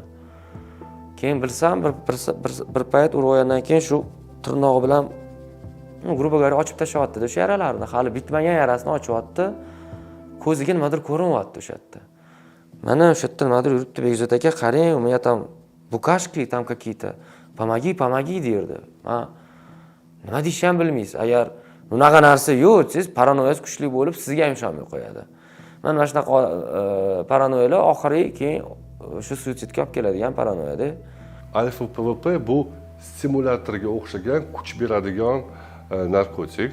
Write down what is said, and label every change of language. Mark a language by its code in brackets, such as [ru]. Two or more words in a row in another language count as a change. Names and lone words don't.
[uz] Keyin bilsam, bir payt urib olgandan keyin shu tirnog'i bilan [ru] грубо говоря [uz] ochib tashlayapti o'sha yaralarni. Hali bitmagan yarasini ochyapti. Ko'ziga nimadir ko'rinyapti o'sha yerda. Mana o'sha yerda nimadir yuribdi, Begzod aka, qarang, u men [ru] там букашки там какие-то. [uz] Помоги derdi. Nima deyishni ham bilmaysiz. Agar bunaqa narsa yo'q, siz paranoyasi kuchli bo'lib, sizga ham ishonmay qo'yadi. Mana shunaqa paranoyalar oxiriga keyin shu suitsidga olib keladigan paranoyada. Alfa PVP bu stimulyatorga o'xshagan kuch beradigan narkotik.